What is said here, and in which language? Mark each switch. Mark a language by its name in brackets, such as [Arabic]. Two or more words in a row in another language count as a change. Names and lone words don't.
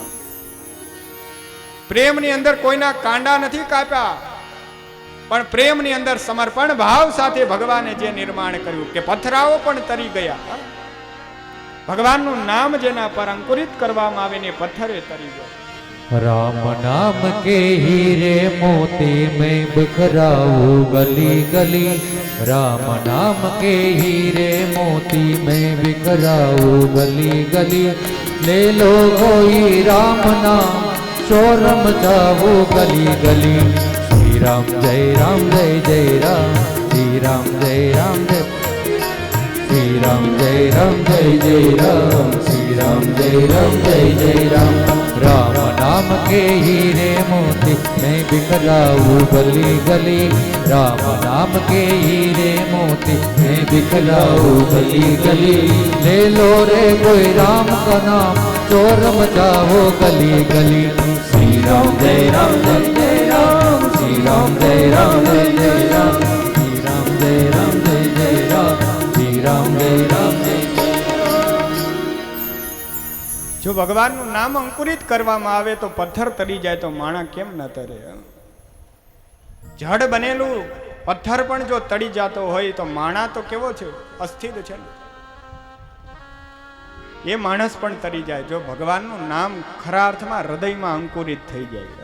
[Gujarati] પ્રેમની અંદર કોઈના કાંડા નથી કાપ્યા, પણ પ્રેમની અંદર સમર્પણ ભાવ સાથે ભગવાને જે નિર્માણ કર્યું કે પથરાઓ પણ તરી ગયા. ભગવાનનું નામ જેના પર અંકુરિત કરવામાં આવે ને પથ્થરે તરી ગયો. [Hindi] राम नाम के हीरे मोती में बिखराऊं गली गली, राम नाम के हीरे मोती में बिखराऊं गली गली, ले लो कोई राम नाम शोर मचाओ गली गली. श्री राम जय राम जय जय राम, श्री राम जय राम जय, श्री राम जय राम जय जय राम, श्री राम जय राम जय जय राम. राम नाम के हीरे मोती मैं बिखराऊं गली गली, राम नाम के हीरे मोती मैं बिखराऊं गली गली, ले लो रे कोई राम का नाम चोर मचाओ गली गली. श्री राम जय राम जय जय राम, श्री राम जय राम जय जय राम, श्री राम जय राम जय जय राम, श्री राम जय राम जय. [Gujarati] જો ભગવાનનું નામ અંકુરિત કરવામાં આવે તો પથ્થર તરી જાય તો માણસ કેમ ન તરે? જડ બનેલું પથ્થર પણ જો તળી જતો હોય તો માણસ તો કેવો છે? અસ્થિર છે. એ માણસ પણ તરી જાય જો ભગવાનનું નામ ખરા અર્થમાં હૃદયમાં અંકુરિત થઈ જાય.